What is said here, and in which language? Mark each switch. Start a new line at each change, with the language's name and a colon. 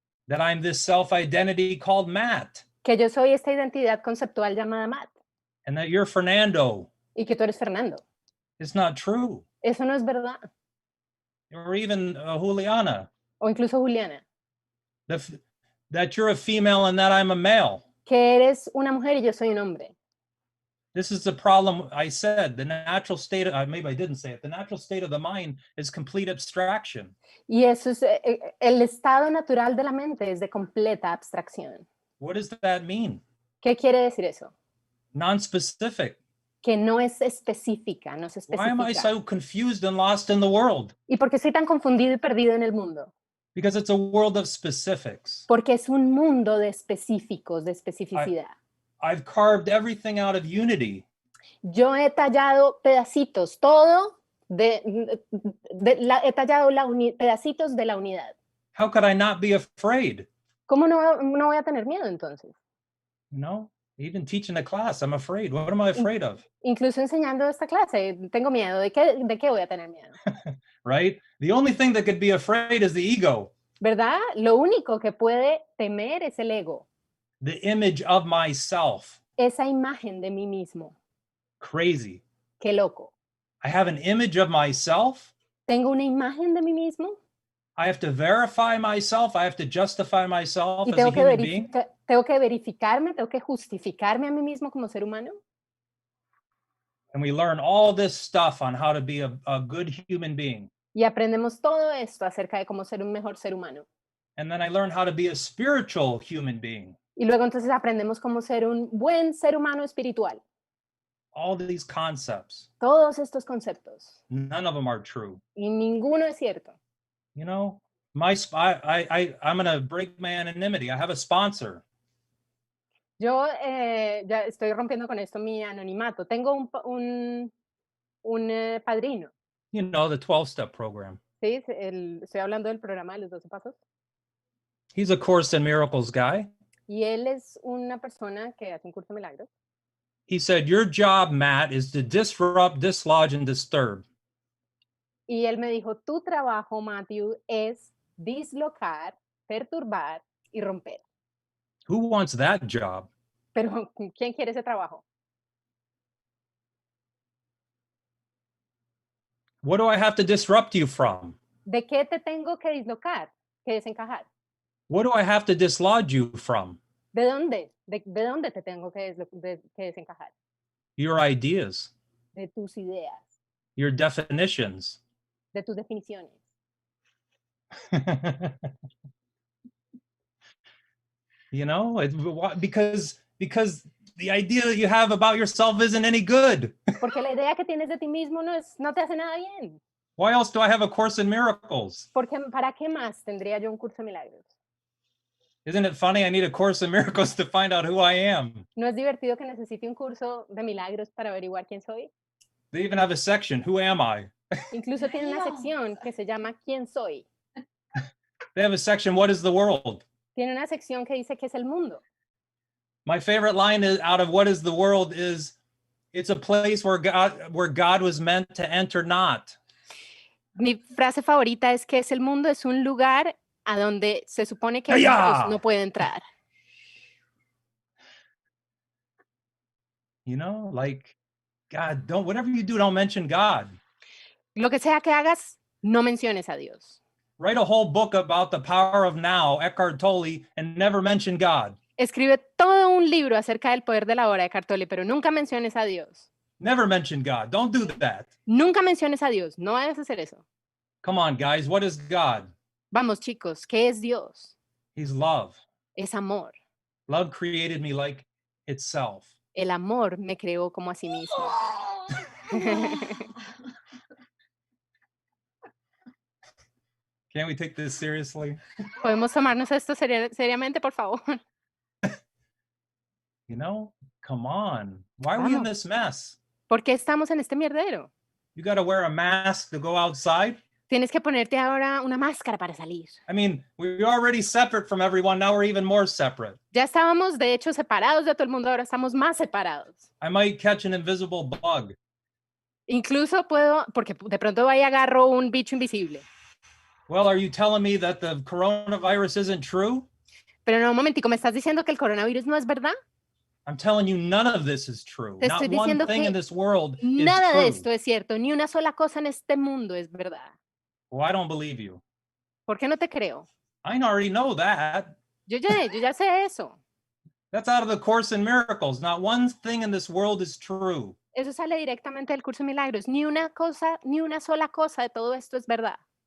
English: That I'm this self-identity called Matt,
Spanish: Que yo soy esta identidad conceptual llamada Matt
English: and that you're Fernando.
Spanish: y que tú eres Fernando.
English: It's not true.
Spanish: Eso no es verdad.
English: Or even Juliana,
Spanish: O incluso Juliana,
English: that you're a female and that I'm a male.
Spanish: que eres una mujer y yo soy un hombre.
English: This is the problem. I said the natural state of, maybe I didn't say it, the natural state of the mind is complete abstraction.
Spanish: Y eso es, el estado natural de la mente es de completa abstracción.
English: What does that mean?
Spanish: ¿Qué quiere decir eso?
English: Non-specific.
Spanish: Que no es específica, no se
English: Why am I
Spanish: especifica.
English: so confused and lost in the world?
Spanish: ¿Y por qué soy tan confundido y perdido en el mundo?
English: Because it's a world of specifics.
Spanish: Porque es un mundo de específicos, de especificidad.
English: I've carved everything out of unity.
Spanish: Yo he tallado pedacitos, todo he tallado pedacitos de la unidad.
English: How could I not be afraid?
Spanish: ¿Cómo no voy a tener miedo entonces?
English: You know, even teaching a class, I'm afraid. What am I afraid of?
Spanish: Incluso enseñando esta clase, tengo miedo. ¿De qué voy a tener miedo?
English: Right? The only thing that could be afraid is the ego,
Spanish: ¿Verdad? Lo único que puede temer es el ego,
English: the image of myself.
Spanish: esa imagen de mí mismo.
English: Crazy.
Spanish: Qué loco.
English: I have an image of myself.
Spanish: Tengo una imagen de mí mismo
English: I have to verify myself. I have to justify myself
Spanish: y
English: as a human being.
Spanish: tengo que verificarme, tengo que justificarme a mí mismo como ser humano.
English: And we learn all this stuff on how to be a good human being.
Spanish: Y aprendemos todo esto acerca de cómo ser un mejor ser humano.
English: And then I learn how to be a spiritual human being.
Spanish: Y luego entonces aprendemos cómo ser un buen ser humano espiritual.
English: All these concepts,
Spanish: Todos estos conceptos.
English: none of them are true.
Spanish: Y ninguno es cierto.
English: You know, I'm going to break my anonymity. I have a sponsor.
Spanish: Yo ya estoy rompiendo con esto mi anonimato. Tengo un padrino.
English: You know, the 12-step program.
Spanish: ¿Sí? Estoy hablando del programa de los 12 pasos.
English: He's a Course in Miracles guy.
Spanish: Y él es una persona que hace un curso de milagros.
English: He said, your job, Matt, is to disrupt, dislodge, and disturb.
Spanish: Y él me dijo, tu trabajo, Matthew, es dislocar, perturbar y romper.
English: Who wants that job?
Spanish: Pero, ¿quién quiere ese trabajo?
English: What do I have to disrupt you from?
Spanish: ¿De qué te tengo que dislocar, que desencajar?
English: What do I have to dislodge you from?
Spanish: ¿De dónde? ¿De dónde te tengo que desencajar?
English: Your ideas,
Spanish: De tus ideas,
English: your definitions.
Spanish: de tus definiciones.
English: You know, because the idea that you have about yourself isn't any good.
Spanish: Porque la idea que tienes de ti mismo no te hace nada bien.
English: Why else do I have a Course in Miracles?
Spanish: Porque, ¿para qué más tendría yo un curso de milagros?
English: Isn't it funny? I need a Course in Miracles to find out who I am.
Spanish: ¿No es divertido que necesite un curso de milagros para averiguar quién soy?
English: They even have a section, who am I?
Spanish: Incluso tiene una sección que se llama ¿Quién soy?
English: They have a section, what is the world?
Spanish: Tiene una sección que dice ¿Qué es el mundo?
English: My favorite line out of what is the world is, it's a place where God was meant to enter not.
Spanish: Mi frase favorita es ¿Qué es el mundo? Es un lugar a donde se supone que ¡Aya! Dios no puede entrar.
English: You know, like, God, whatever you do, don't mention God.
Spanish: Lo que sea que hagas, no menciones a Dios.
English: Write a whole book about the power of now, Eckhart Tolle, and never mention God.
Spanish: Escribe todo un libro acerca del poder de la hora de Cartoli, pero nunca menciones a Dios.
English: Never mention God. Don't do that.
Spanish: Nunca menciones a Dios. No vayas a hacer eso.
English: Come on, guys. What is God?
Spanish: Vamos, chicos, ¿qué es Dios?
English: He's love.
Spanish: Es amor.
English: Love created me like itself.
Spanish: El amor me creó como a sí mismo.
English: Can't we take this seriously?
Spanish: ¿Podemos tomarnos esto seriamente, por favor?
English: You know, come on. Why are we in
Spanish: Vamos.
English: this mess?
Spanish: ¿Por qué estamos en este mierdero?
English: You got to wear a mask to go outside?
Spanish: Tienes que ponerte ahora una máscara para salir.
English: I mean, we're already separate from everyone. Now we're even more separate.
Spanish: Ya estábamos, de hecho, separados de todo el mundo, ahora estamos más separados.
English: I might catch an invisible bug.
Spanish: Incluso puedo, porque de pronto vaya y agarro un bicho invisible.
English: Well, are you telling me that the coronavirus isn't true?
Spanish: Pero no, un momentico, ¿me estás diciendo que el coronavirus no es verdad?
English: I'm telling you, none of this is true.
Spanish: Te
English: Not
Spanish: estoy
English: one
Spanish: diciendo
English: thing
Spanish: que
English: in this world is
Spanish: Nada de
English: true.
Spanish: esto es cierto, ni una sola cosa en este mundo es verdad.
English: Well, I don't believe you.
Spanish: ¿Por qué no te creo?
English: I already know that.
Spanish: Yo ya sé eso.
English: That's out of the Course in Miracles. Not one thing in this world is true.
Spanish: Eso sale directamente del curso de milagros. Ni una cosa, ni una sola cosa de todo esto es verdad.